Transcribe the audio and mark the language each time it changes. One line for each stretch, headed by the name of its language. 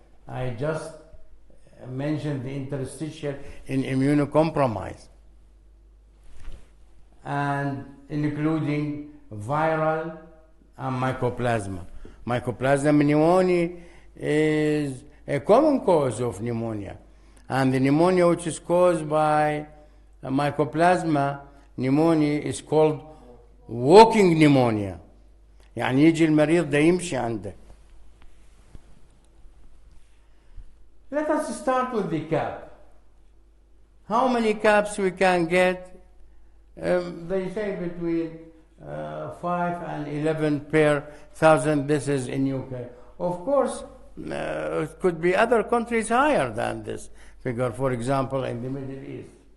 English: I just mentioned the interstitial in immunocompromised, and including viral and mycoplasma. Mycoplasma pneumonia is a common cause of pneumonia, and the pneumonia which is caused by mycoplasma pneumonia is called walking pneumonia.
Arabic: يعني يجي المريض ده يمشي عندك.
English: Let us start with the cap. How many caps we can get? They say between 5 and 11 per thousand. This is in UK. Of course, it could be other countries higher than this figure, for example, in the Middle East.